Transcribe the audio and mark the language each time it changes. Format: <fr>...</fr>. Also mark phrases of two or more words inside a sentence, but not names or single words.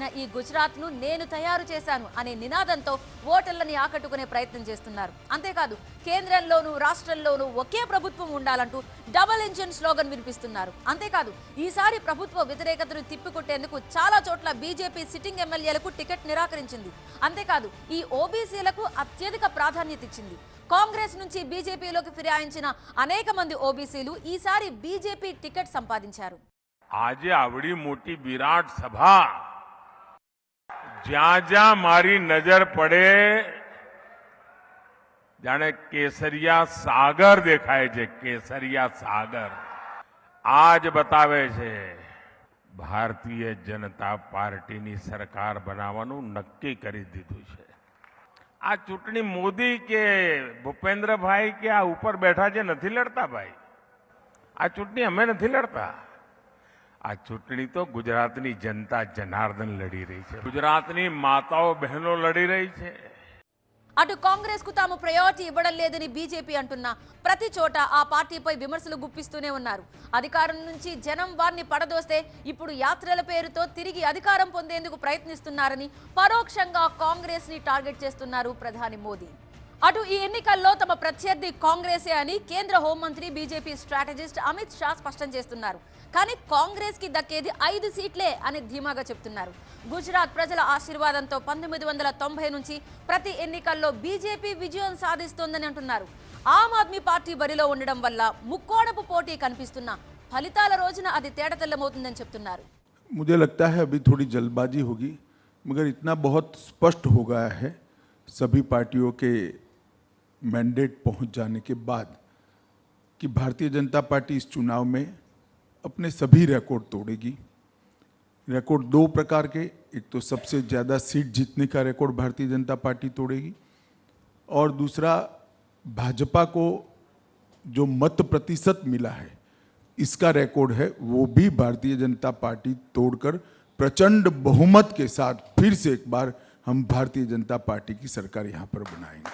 <te>ఈ గుజరాత్ ను నేను తయారు చేశాను అనే నినాదంతో ఓటర్లని ఆకట్టుకునే ప్రయత్నం చేస్తున్నారు అంతేకాదు కేంద్రంలోనూ రాష్ట్రంలోనూ ఒకే ప్రభుత్వం ఉండాలంటూ</te> <en>double engine slogan</en> <te>వినిపిస్తున్నారు అంతేకాదు ఈసారి ప్రభుత్వ వ్యతిరేకతను తిప్పికొట్టేందుకు చాలా చోట్ల బీజేపీ సిట్టింగ్ ఎమ్మెల్యేలకు టికెట్ నిరాకరించింది అంతేకాదు ఈ ఓబీసీలకు అత్యధిక ప్రాధాన్యత ఇచ్చింది కాంగ్రెస్ నుంచి బీజేపీలోకి ఫిరాయించిన అనేక మంది ఓబీసీలు ఈసారి బీజేపీ టికెట్ సంపాదించారు</te> <gu>આજ આવડી મોટી વિરાટ સભા જ્યાં જ્યાં મારી નજર પડે જાણે કેસરિયા સાગર દેખાય છે કેસરિયા સાગર આજ બતાવે છે ભારતીય જનતા પાર્ટી ની સરકાર બનાવાનું નક્કી કરી દીધું છે આ ચૂંટણી મોદી કે ભૂપેન્દ્ર ભાઈ કે આ ઉપર બેઠા છે નથી લડતા ભાઈ આ ચૂંટણી અમે નથી લડતા આ ચૂંટણી તો ગુજરાતની જનતા જનાર્દન</gu> <hi>लड़ी रही है</hi> <gu>ગુજરાતની માતાઓ બહેનો</gu> <hi>लड़ी रही है</hi> <te>అటు కాంగ్రెస్ కు తాము ప్రయారిటీ ఇవ్వడం లేదని బీజేపీ అంటున్నా ప్రతి చోట ఆ పార్టీపై విమర్శలు గుప్పిస్తూనే ఉన్నారు అధికారం నుంచి జనం వారిని పడదోస్తే ఇప్పుడు యాత్రల పేరుతో తిరిగి అధికారం పొందేందుకు ప్రయత్నిస్తున్నారని పరోక్షంగా కాంగ్రెస్ ని టార్గెట్ చేస్తున్నారు ప్రధాని మోదీ అటు ఈ ఎన్నికల్లో తమ ప్రత్యర్థి కాంగ్రెసే అని కేంద్ర హోంమంత్రి బీజేపీ స్ట్రాటజిస్ట్ అమిత్ షా స్పష్టం చేస్తున్నారు కానీ కాంగ్రెస్ కి దక్కేది 5 సీట్లే అని ధీమాగా చెప్తున్నారు గుజరాత్ ప్రజల ఆశీర్వాదంతో 1990 నుంచి ప్రతి ఎన్నికల్లో బీజేపీ విజయం సాధిస్తోందని అంటున్నారు ఆమ్ ఆద్మీ పార్టీ బరిలో ఉండడం వల్ల ముక్కోణపు పోటీ కనిపిస్తున్న ఫలితాల రోజున అది తేటతెల్లమవుతుందని చెప్తున్నారు.</te> <hi>मुझे लगता है अभी थोड़ी जल्दबाजी होगी, मगर इतना बहुत स्पष्ट हो गया है सभी पार्टियों के मैंडेट पहुंच जाने के बाद कि भारतीय जनता पार्टी इस चुनाव में अपने सभी रिकॉर्ड तोड़ेगी। रिकॉर्ड दो प्रकार के, एक तो सबसे ज़्यादा सीट जीतने का रिकॉर्ड भारतीय जनता पार्टी तोड़ेगी और दूसरा भाजपा को जो मत प्रतिशत मिला है इसका रिकॉर्ड है वो भी भारतीय जनता पार्टी तोड़कर प्रचंड बहुमत के साथ फिर से एक बार हम भारतीय जनता पार्टी की सरकार यहाँ पर बनाएंगे।</hi>